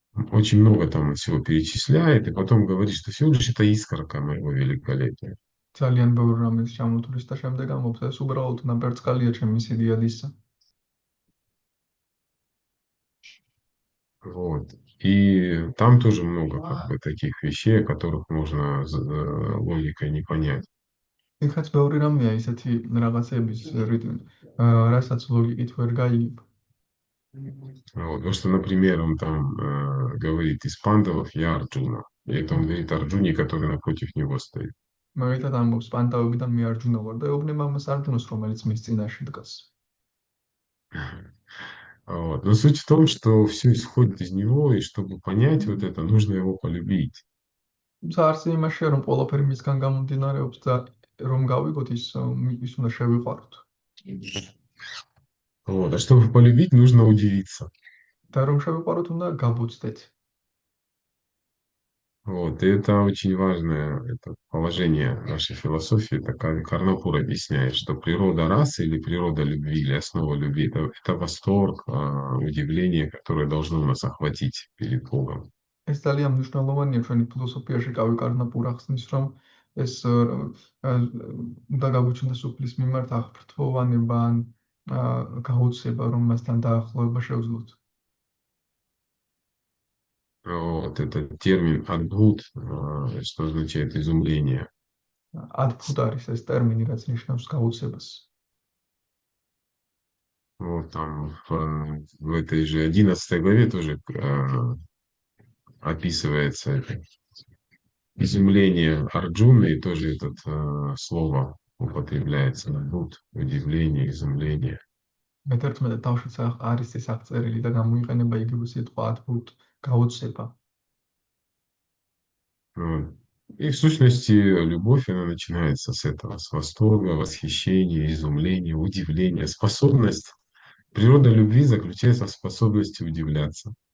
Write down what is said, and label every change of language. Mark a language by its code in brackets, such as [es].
[ru] Очень много там всего перечисляет, и потом говорит, что всего лишь это искорка моего великолепия. [ka] ძალიან ბევრ რამეს ჩამოთვლის და შემდეგ ამბობს, ეს უბრალოდ ნაბერწკალია ჩემი სიდიადისა. [ru] Вот. И там тоже много как бы таких вещей, о которых можно логикой не понять. [ka] იქაც ბევრი რამეა ისეთი რაღაცების რასაც ლოგიკით ვერ გაიგებ. [ru] Вот. Потому что, например, он там говорит, из пандавов я Арджуна. И это он говорит Арджуне, который напротив него стоит. [ka] მაგალითად ამბობს პანდავებიდან მე არჯუნა ვარ და ეუბნება მას არჯუნას, რომელიც მის წინაშე დგას. [ru] Вот. Но суть в том, что все исходит из него, и чтобы понять вот это, нужно его полюбить. [ka] თუმცა არც იმაშია, რომ ყველაფერი მისგან გამომდინარეობს და რომ გავიგოთ ის უნდა შევიყვაროთ. [ru] Вот. А чтобы полюбить, нужно удивиться. [ka] და რომ შევიყვაროთ, უნდა გავუცდეთ. [ru] Вот. И это очень важное это положение нашей философии. Это Карнапур объясняет, что природа расы или природа любви, или основа любви, это восторг, удивление, которое должно нас охватить перед Богом. [ka] ეს ძალიან მნიშვნელოვანია ჩვენი ფილოსოფიაში, კავი კარნაპურ ახსნის, რომ ეს უნდა გაგვიჩნდეს უფლის მიმართ აღფრთოვანება ან გაუცება, რომ მასთან დაახლოება შევძლოთ. [ru] Вот. Это термин «адбхут», что означает изумление. [ka] ადფუთ არის ეს ტერმინი, რაც ნიშნავს გაუცებას. [ru] Вот там в этой же 11 главе тоже описывается это изумление Арджуны, и тоже это слово употребляется. Адбхут, удивление, изумление. [ka] მე-11 თავშიც არის ეს აღწერილი და გამოიყენება იგივე სიტყვა ადფუთ, გაუცება. [ru] Вот. И в сущности любовь, она начинается с этого, с восторга, восхищения, изумления, удивления. Способность, природа любви заключается в способности удивляться.